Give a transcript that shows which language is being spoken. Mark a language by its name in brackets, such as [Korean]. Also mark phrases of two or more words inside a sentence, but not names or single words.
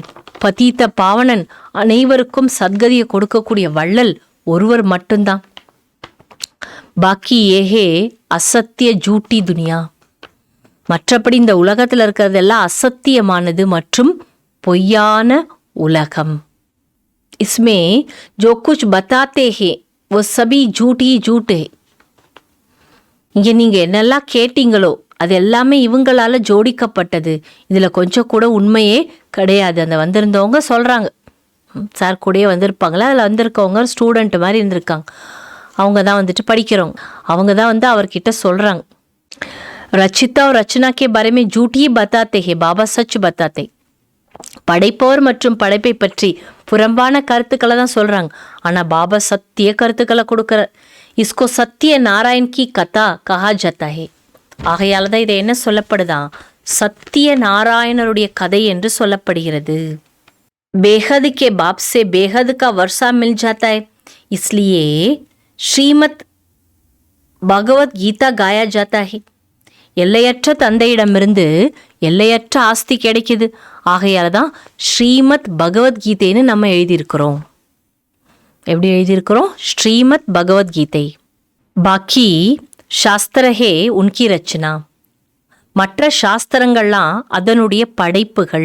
[Tamil] பதீத்த பாவனன் அனைவருக்கும் சத்கதியை கொடுக்கக்கூடிய வள்ளல் ஒருவர் மட்டும்தான். [Hindi] बाकी ये है असत्य झूठी दुनिया. [Tamil] மற்றபடி இந்த உலகத்தில் இருக்கிறதெல்லாம் அசத்தியமானது மற்றும் பொய்யான உலகம். [Hindi] इसमें जो कुछ बताते हैं वो सभी झूठ ही झूठ है. [Tamil] இங்கே நீங்கள் என்னெல்லாம் கேட்டீங்களோ அது எல்லாமே இவங்களால ஜோடிக்கப்பட்டது, இதில் கொஞ்சம் கூட உண்மையே கிடையாது. அந்த வந்திருந்தவங்க சொல்கிறாங்க, சார் கூடயே வந்திருப்பாங்களா, அதில் வந்திருக்கவங்க ஸ்டூடெண்ட் மாதிரி இருந்திருக்காங்க, அவங்க தான் வந்துட்டு படிக்கிறவங்க, அவங்க தான் வந்து அவர்கிட்ட சொல்கிறாங்க. [Hindi] ரச்சிதா और रचना के बारे में झूठ ही बताते हैं, बाबा सच बताते. [Tamil] படைப்பவர் மற்றும் படைப்பை பற்றி புறம்பான கருத்துக்களை தான் சொல்கிறாங்க, ஆனால் பாபா சத்திய கருத்துக்களை கொடுக்குற. [Hindi] इसको सत्य नारायण की कथा कहा जाता है. [Tamil] ஆகையால தான் இதை என்ன சொல்லப்படுதா, சத்திய நாராயணருடைய கதை என்று சொல்லப்படுகிறது. [Hindi] बेहद के बाप से बेहद का वर्षा मिल जाता है, इसलिए श्रीमद् भगवत गीता गाया जाता है. [Tamil] எல்லையற்ற தந்தையிடமிருந்து எல்லையற்ற ஆஸ்தி கிடைக்குது. ஆகையால தான் ஸ்ரீமத் பகவத்கீதைன்னு நம்ம எழுதியிருக்கிறோம். எப்படி எழுதியிருக்கிறோம்? ஸ்ரீமத் பகவத்கீதை. [Hindi] बाकी शास्त्र हैं उनकी रचना, [Tamil] மற்ற சாஸ்திரங்கள்லாம் அதனுடைய படைப்புகள்.